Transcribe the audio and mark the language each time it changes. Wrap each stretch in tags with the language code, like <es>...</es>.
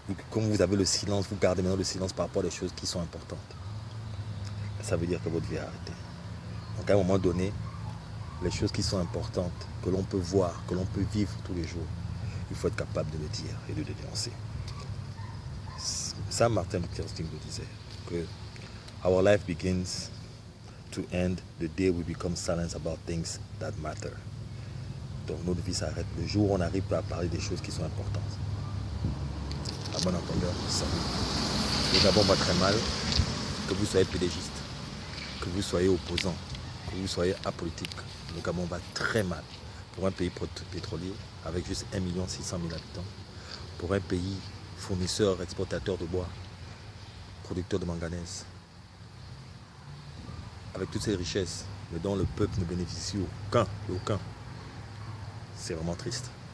<fr>Comme vous avez le silence, vous gardez maintenant le silence par rapport à des choses qui sont importantes. Ça veut dire que votre vie est arrêtée. Donc à un moment donné, les choses qui sont importantes, que l'on peut voir, que l'on peut vivre tous les jours, il faut être capable de le dire et de le dénoncer. Ça, Martin Luther King le disait, que</fr> <en>our life begins to end the day we become silent about things that matter.</en> <fr>Donc notre vie s'arrête le jour où on arrive à parler des choses qui sont importantes. À bon entendeur, salut. Le Gabon va très mal, que vous soyez pédégiste, que vous soyez opposant, que vous soyez apolitique. Le Gabon va très mal pour un pays pétrolier avec juste 1 600 000 habitants, pour un pays fournisseur, exportateur de bois, producteur de manganèse, avec toutes ces richesses, mais dont le peuple ne bénéficie aucun. C'est vraiment triste.</fr>